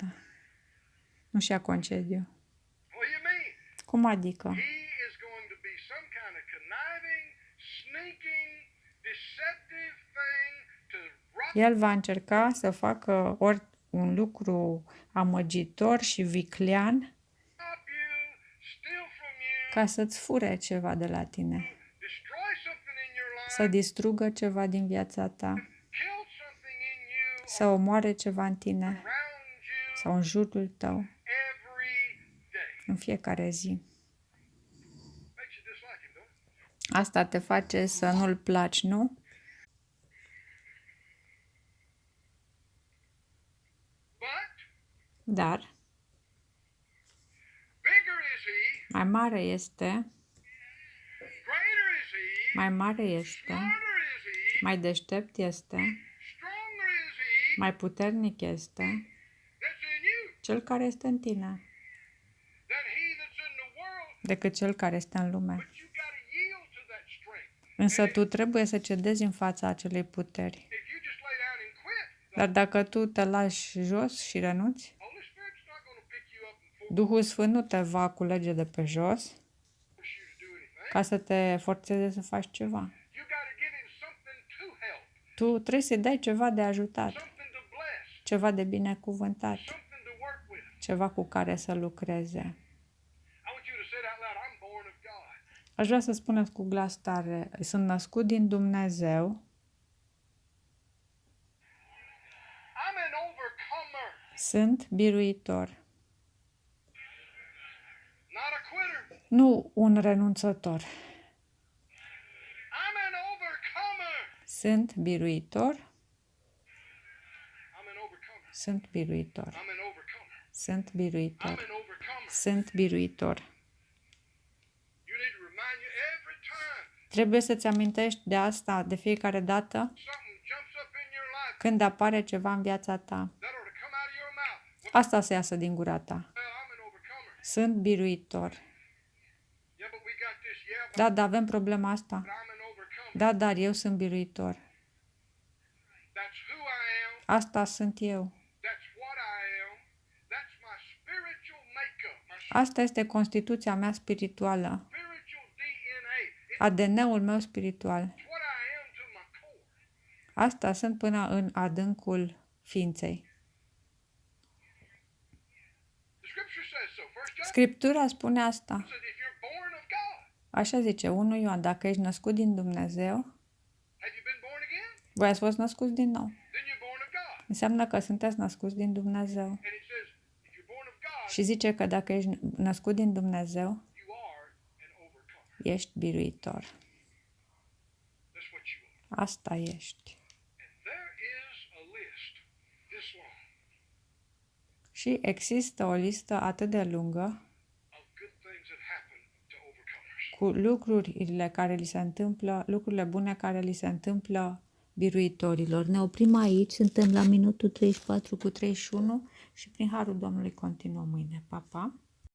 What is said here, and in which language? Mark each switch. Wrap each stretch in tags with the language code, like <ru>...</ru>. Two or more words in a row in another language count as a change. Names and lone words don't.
<ro>Nu-și ia concediu.</ro> <en>What do you mean?</en> <ro>Cum adică?</ro> <en>He is going to be some kind of conniving, sneaking, deceptive thing to rob</en> <ro>El va încerca să facă un lucru amăgitor și viclean</ro> <en>you, steal from you,</en> <ro>ca să-ți fure ceva de la tine,</ro> <en>destroy something in your life,</en> <ro>să distrugă ceva din viața ta,</ro> <en>kill something in you</en> <ro>să omoare ceva în tine</ro> <en>around you</en> <ro>sau în jurul tău</ro> <en>every day.</en> <ro>în fiecare zi.</ro> <en>Makes you dislike him, don't it?</en> <ro>Asta te face să nu-l placi, nu?</ro> <en>But</en> <ro>Dar</ro> <en>bigger is he,</en> <ro>mai mare este,</ro> <en>greater is he,</en> <ro>mai mare este,</ro> <en>smarter is he,</en> <ro>mai deștept este,</ro> <en>stronger is he</en> <ro>mai puternic este</ro> <en>that's in you</en> <ro>cel care este în tine</ro> <en>than he that's in the world.</en> <ro>decât cel care este în lume.</ro> <en>But you got to yield to that strength.</en> <ro>Însă tu trebuie să cedezi în fața acelei puteri.</ro> <en>If you just lay down and quit,</en> <ro>Dar dacă tu te lași jos și renunți,</ro> <en>Holy Spirit's not going to pick you up and</en> <ro>Duhul Sfânt nu te va culege de pe jos</ro> <en>force</en> <ro>ca să te forțeze să faci ceva.</ro> <en>You got to give him something to help,</en> <ro>Tu trebuie să-i dai ceva de ajutat,</ro> <en>something to bless,</en> <ro>ceva de binecuvântat,</ro> <en>something to work with.</en> <ro>ceva cu care să lucreze.</ro> <en>I want you to say it out loud, I'm born of God.</en> <ro>Aș vrea să spuneți cu glas tare, sunt născut din Dumnezeu,</ro> <en>I'm an overcomer,</en> <ro>sunt biruitor,</ro> <en>not a quitter.</en> <ro>nu un renunțător.</ro> <en>I'm an overcomer.</en> <ro>Sunt biruitor,</ro> <en>I'm an overcomer.</en> <ro>sunt biruitor,</ro> <en>I'm an overcomer.</en> <ro>sunt</ro> <en>I'm</en> <ro>biruitor,</ro> <en>an overcomer.</en> <ro>sunt biruitor.</ro> <en>You need to remind you every time</en> <ro>Trebuie să-ți amintești de asta de fiecare dată</ro> <en>something jumps up in your life</en> <ro>când apare ceva în viața ta.</ro> <en>that ought to come out of your mouth.</en> <ro>Asta să iasă din gura ta.</ro> <en>Well, I'm an overcomer.</en> <ro>Sunt biruitor.</ro> <en>Yeah, but we got this. Yeah, but</en> <ro>Da, dar avem problema asta.</ro> <en>I'm an overcomer.</en> <ro>Da, dar eu sunt biruitor.</ro> <en>That's who I am.</en> <ro>Asta sunt eu.</ro> <en>That's what I am. That's my spiritual makeup. My</en> <ro>Asta este constituția mea spirituală.</ro> <en>spiritual DNA. It's</en> <ro>ADN-ul meu spiritual.</ro> <en>what I am to my core.</en> <ro>Asta sunt până în adâncul ființei.</ro> <en>The scripture says so. First John</en> <ro>Scriptura spune asta.</ro> <en>says if you're born of God,</en> <ro>Așa zice 1 Ioan, dacă ești născut din Dumnezeu,</ro> <en>have you been born again?</en> <ro>voi ați fost născuți din nou.</ro> <en>Then you're born of God.</en> <ro>Înseamnă că sunteți născuți din Dumnezeu.</ro> <en>And it says if you're born of God,</en> <ro>Și zice că dacă ești născut din Dumnezeu,</ro> <en>you are an overcomer.</en> <ro>ești biruitor.</ro> <en>That's what you are.</en> <ro>Asta ești.</ro> <en>And there is a list this long</en> <ro>Și există o listă atât de lungă</ro> <en>of good things that happen to overcomers.</en> <ro>cu lucrurile bune care li se întâmplă biruitorilor. Ne oprim aici, suntem la minutul 34 cu 31 și prin harul Domnului continuăm mâine. Pa, pa!</ro>